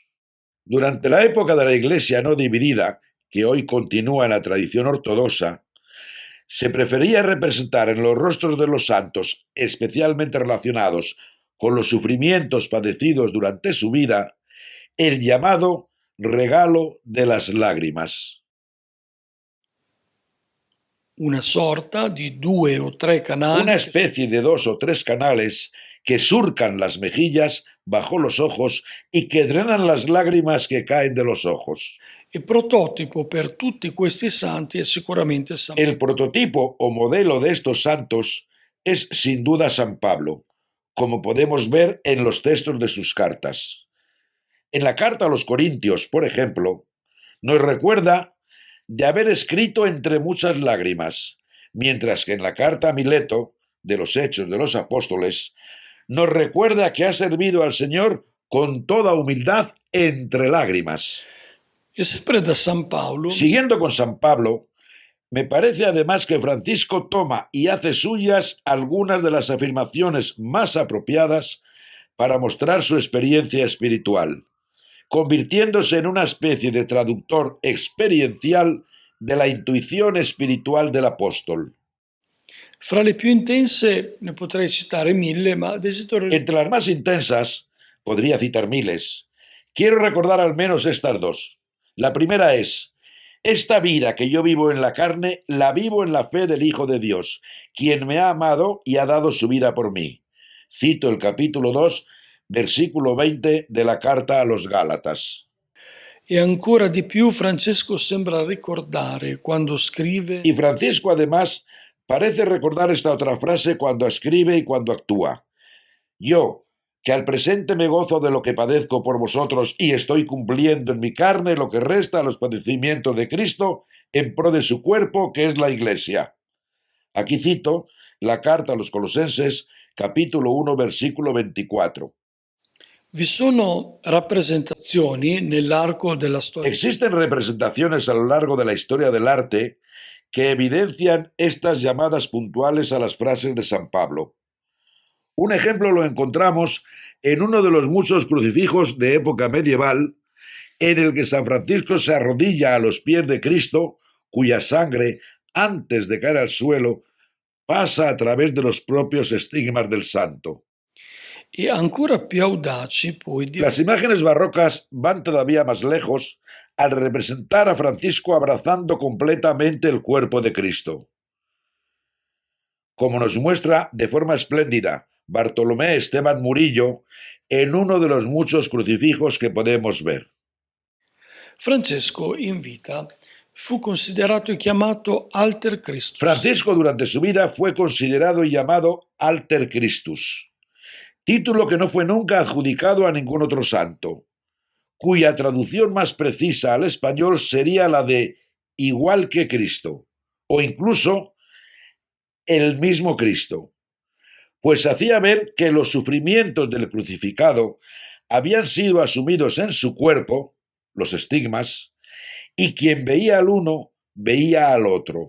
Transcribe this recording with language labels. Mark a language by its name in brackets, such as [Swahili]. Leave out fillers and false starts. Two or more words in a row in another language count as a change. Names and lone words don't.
[Spanish] Durante la época de la Iglesia no dividida, que hoy continúa en la tradición ortodoxa, se prefería representar en los rostros de los santos, especialmente relacionados con los sufrimientos padecidos durante su vida, el llamado regalo de las lágrimas. [Italian] una sorta di 2 o 3 canali Una che [Spanish] especie de 2 o 3 canales que surcan las mejillas bajo los ojos y que drenan las lágrimas que caen de los ojos. [Italian] il prototipo per tutti questi santi è sicuramente San [Spanish] El prototipo o modelo de estos santos es sin duda San Pablo, como podemos ver en los textos de sus cartas. En la carta a los Corintios, por ejemplo, nos recuerda de haber escrito entre muchas lágrimas, mientras que en la carta a Mileto, de los Hechos de los Apóstoles, nos recuerda que ha servido al Señor con toda humildad entre lágrimas. [Italian] E sempre da San Paolo [Spanish] Siguiendo con San Pablo, me parece además que Francisco toma y hace suyas algunas de las afirmaciones más apropiadas para mostrar su experiencia espiritual, convirtiéndose en una especie de traductor experiencial de la intuición espiritual del apóstol. [Italian] fra le più intense ne potrei citare 1000, ma desidero [Spanish] Entre las más intensas, podría citar miles, quiero recordar al menos estas dos. La primera es: esta vida que yo vivo en la carne, la vivo en la fe del Hijo de Dios, quien me ha amado y ha dado su vida por mí. Cito el capítulo 2, versículo 20 de la carta a los Gálatas. [Italian] E ancora di più Francesco sembra ricordare quando scrive [Spanish] Y Francisco además parece recordar esta otra frase cuando escribe y cuando actúa. Yo, que al presente me gozo de lo que padezco por vosotros y estoy cumpliendo en mi carne lo que resta a los padecimientos de Cristo en pro de su cuerpo, que es la Iglesia. Aquí cito la carta a los Colosenses, capítulo 1, versículo 24. [Italian] vi sono rappresentazioni nell'arco della storia [Spanish] Existen representaciones a lo largo de la historia del arte que evidencian estas llamadas puntuales a las frases de San Pablo. Un ejemplo lo encontramos en uno de los muchos crucifijos de época medieval, en el que San Francisco se arrodilla a los pies de Cristo, cuya sangre, antes de caer al suelo, pasa a través de los propios estigmas del santo. [Italian] E ancora più audaci poi [Spanish] Las imágenes barrocas van todavía más lejos al representar a Francisco abrazando completamente el cuerpo de Cristo. Como nos muestra de forma espléndida Bartolomé Esteban Murillo en uno de los muchos crucifijos que podemos ver. [Italian] Francesco in vita fu considerato e chiamato [Latin] Alter Christus. [Spanish] Francisco durante su vida fue considerado y llamado [Latin] Alter Christus, [Spanish] título que no fue nunca adjudicado a ningún otro santo, cuya traducción más precisa al español sería la de igual que Cristo, o incluso el mismo Cristo, pues hacía ver que los sufrimientos del crucificado habían sido asumidos en su cuerpo, los estigmas, y quien veía al uno veía al otro.